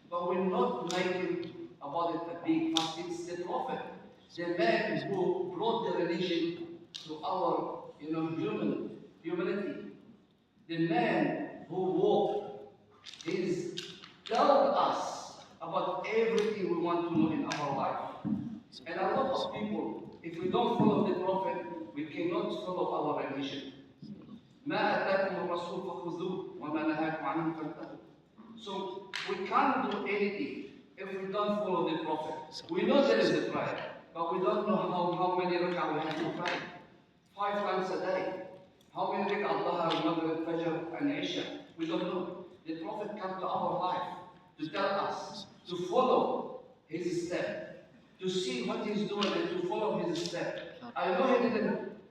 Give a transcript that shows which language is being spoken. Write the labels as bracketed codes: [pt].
[en] But we're not making about it a big fuss. It's the Prophet, the man who brought the religion to our humanity. The man who walked, he's told us about everything we want to know in our life. And a lot of people, if we don't follow the Prophet, we cannot follow our religion. [ar] ما أتاكم الرسول فخذوه وما نهاكم عنه فانتهوا. [en] So we can't do anything if we don't follow the Prophet. We know there is a prayer, but we don't know how many rak'ah we have to pray. 5 times a day. How many rak'ah Dhuhr, Maghrib, Fajr, and Isha? We don't know. The Prophet came to our life to tell us to follow his step, to see what he's doing and to follow his step. I know he didn't.